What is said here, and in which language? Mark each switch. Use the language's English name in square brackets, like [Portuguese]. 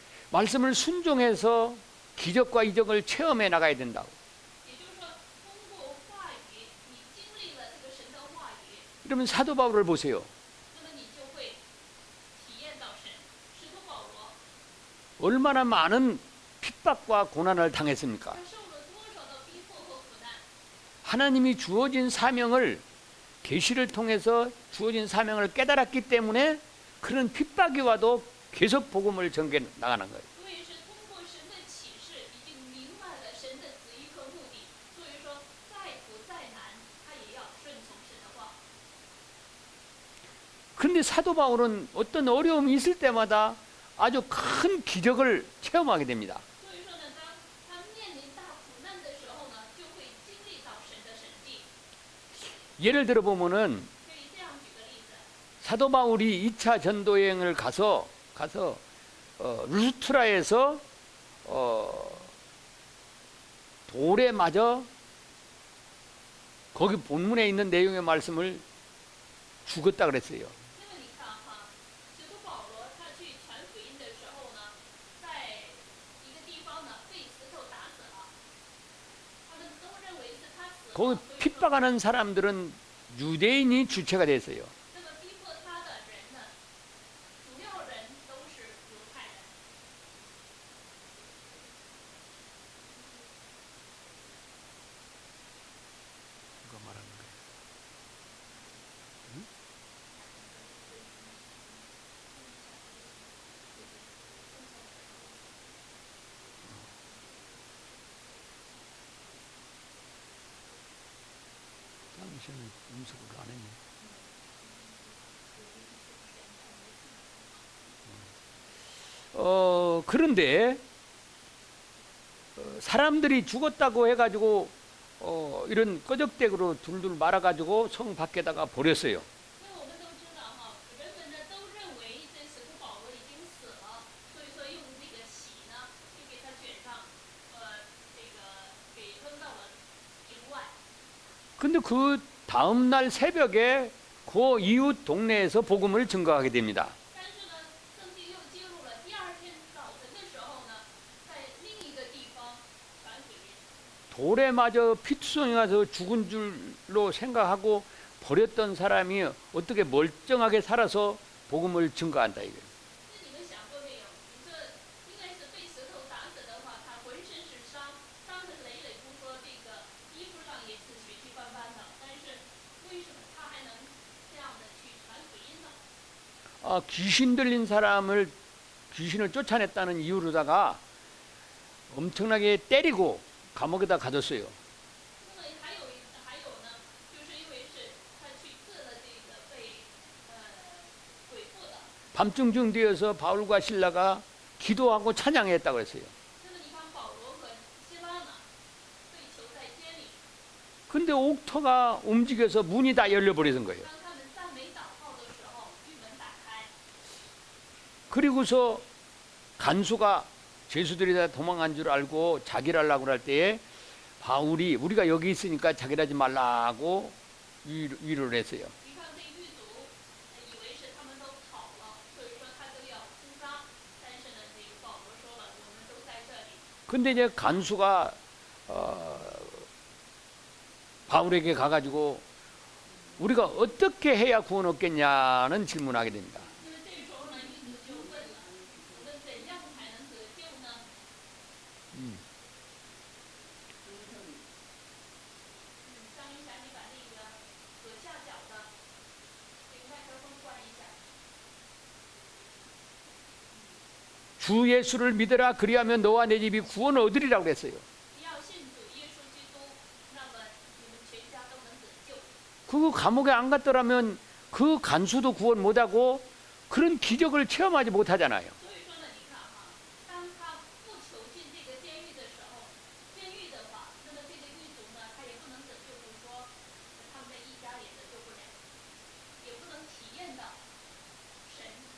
[Korean] 말씀을 순종해서 기적과 이적을 체험해 나가야 된다고. [Chinese] 也就是说，通过话语，你经历了这个神的话语， [Korean] 그러면 사도 바울을 보세요. [Chinese] 那么你就会体验到神。使徒保罗 [Korean] 얼마나 많은 핍박과 고난을 당했습니까? [Chinese] 他受了多少的逼迫和苦难？ [Korean] 하나님이 주어진 사명을 계시를 통해서 주어진 사명을 깨달았기 때문에 그런 핍박이 와도 계속 복음을 전개 나가는 거예요. [Chinese] 所以是通过神的启示，已经明白了神的旨意和目的。所以说，再苦再难，他也要顺从神的话。 [Korean] 그런데 사도 바울은 어떤 어려움이 있을 때마다 아주 큰 기적을 체험하게 됩니다. [Chinese] 所以说呢，当他面临大苦难的时候呢，就会经历到神的神迹。 [Korean] 예를 들어 보면은 [Chinese] 可以这样举个例子， [Korean] 사도 바울이 2차 전도 여행을 가서 루스트라에서 돌에 맞아 거기 본문에 있는 내용의 말씀을 죽었다 그랬어요. [Chinese] 那么你看哈，使徒保罗他去传福音的时候呢，在一个地方呢被石头打死了，他们都认为是他死了。 [Korean] 거기 [Chinese] 所以说 [Korean] 핍박하는 사람들은 유대인이 주체가 됐어요. [Chinese] 那么逼迫他的人呢，主要人都是犹太人。 [Korean] 누가 말하는 거예요? 당신은 음식을 안 했네. 그런데 사람들이 죽었다고 해가지고 이런 꺼적대기로 둘둘 말아가지고 성 밖에다가 버렸어요. [Chinese] 因为我们都知道哈，人们呢都认为这使徒保罗已经死了，所以说用那个喜呢就给他卷上，这个给扔到了营外。 [Korean] 근데 그 다음날 새벽에 그 이웃 동네에서 복음을 증거하게 됩니다. [Chinese] 但是呢，圣经又记录了第二天早晨的时候呢，在另一个地方传福音。 [Korean] 돌에 맞아 피투성이 가서 죽은 줄로 생각하고 버렸던 사람이 어떻게 멀쩡하게 살아서 복음을 증거한다 이거예요. [Chinese] 那你们想过没有？你这应该是被石头打死的话，他浑身是伤，伤痕累累不说，这个衣服上也是血迹斑斑的。但是为什么他还能这样的去传福音呢？ [Korean] 귀신 들린 사람을 귀신을 쫓아냈다는 이유로다가 엄청나게 때리고 감옥에다 가뒀어요. [Chinese] 那么还有呢，就是因为是他去治了这个被鬼附的。 [Korean] 밤중쯤 되어서 바울과 신라가 기도하고 찬양했다고 했어요. [Chinese] 那么你看保罗和希拉呢，被囚在监里， [Korean] 근데 옥터가 움직여서 문이 다 열려버리는 거예요. [Chinese] 当他们赞美祷告的时候，狱门打开。 [Korean] 그리고서 간수가 죄수들이 다 도망간 줄 알고 자기를 하려고 할 때에 바울이 우리가 여기 있으니까 자기를 하지 말라고 위로를 했어요. [Chinese] 你看这狱卒以为是他们都跑了，所以说他都要出杀。但是呢，这个保罗说了，我们都在这里。 [Korean] 근데 이제 간수가 바울에게 가가지고 우리가 어떻게 해야 구원 얻겠냐는 질문하게 됩니다. [Chinese] 那么这时候呢，狱卒就问了，我们怎样才能得救呢？张一霞，你把那个左下角的这个麦克风关一下。 [Korean] 주 예수를 믿어라 그리하면 너와 내 집이 구원을 얻으리라고 그랬어요. [Chinese] 要信主耶稣基督，那么你们全家都能得救。 [Korean] 그 감옥에 안 갔더라면 그 간수도 구원 못하고 그런 기적을 체험하지 못하잖아요. [Chinese] 所以说呢，你看哈，当他不囚禁这个监狱的时候，监狱的话，那么这个狱卒呢，他也不能拯救，就是说他们的一家也得救不了，也不能体验到神。